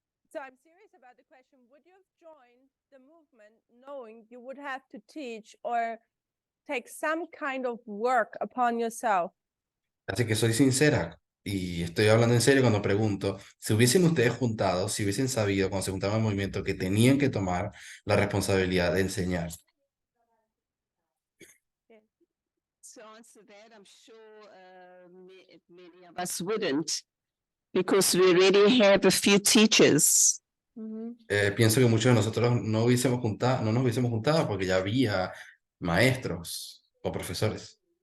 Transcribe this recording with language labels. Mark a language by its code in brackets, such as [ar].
[en] So I'm serious about the question, would you have joined the movement knowing you would have to teach or take some kind of work upon yourself? [es] Así que soy sincera y estoy hablando en serio cuando pregunto, si hubiesen ustedes juntado, si hubiesen sabido cuando se juntaban el movimiento que tenían que tomar la responsabilidad de enseñar. [en] To answer that, I'm sure many of us wouldn't, because we already have a few teachers. [es] Pienso que muchos de nosotros no nos hubiésemos juntado porque ya había maestros o profesores.